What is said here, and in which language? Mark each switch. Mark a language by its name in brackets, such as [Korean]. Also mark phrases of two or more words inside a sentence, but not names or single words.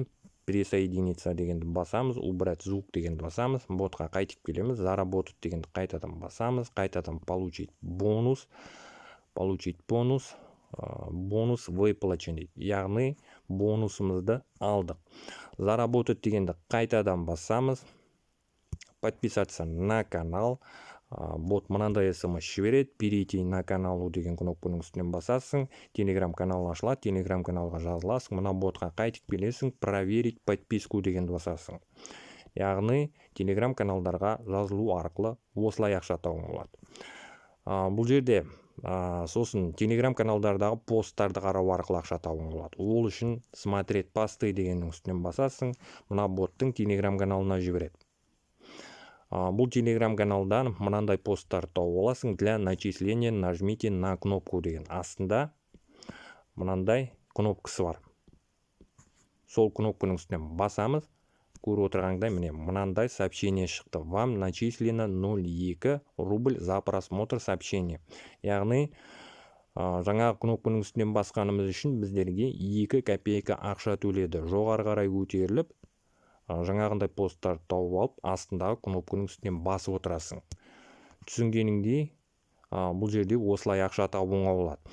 [Kazakh] Присоединиться дегенді басамыз, [Russian] убрать звук [Kazakh] дегенді басамыз, ботқа қайтып келеміз, заработать дегенді қайтадан басамыз, қайтадан [Russian] получить бонус, бонус выплачен [Kazakh] дейді. Яғни бонусымызды алдық. Заработать дегенді қайтадан басамыз, [Russian] подписаться на канал, [Kazakh] бот мынандай смс жібереді, [Russian] перейти на каналу [Kazakh] деген кнопканың үстінен басасың, Telegram канал ашылады, Telegram каналға жазыласың, мына ботқа қайтып келесің, [Russian] проверить подписку [Kazakh] дегенді басасың. Яғни Telegram каналдарға жазылу арқылы осылай ақша табуға болады. Бұл жерде сосын Telegram каналдардағы посттарды қарау арқылы ақша табуға болады. Ол үшін [Russian] смотреть посты [Kazakh] дегеннің үстінен басасың, мына боттың Telegram каналына жібереді. Бұл Telegram каналдан мынандай посттар тауып аласың. [Russian] Для начисления нажмите на кнопку деген. [Kazakh] Астында мынандай кнопкасы бар. Сол кнопканың үстінен басамыз. Көріп отырғандай міне мынандай сообщение шықты. [Russian] Вам начислено 0,2 рубль за просмотр сообщения. [Kazakh] Яғни жаңағы кнопканың үстінен басқанымыз үшін біздерге 2 копейка ақша төледі. Жоғары қарай көтеріліп, жаңағындай посттарды тауып алып, астындағы кнопканың үстінен басып отырасың. Түсінгеніңдей, бұл жерде осылай ақша табуға болады.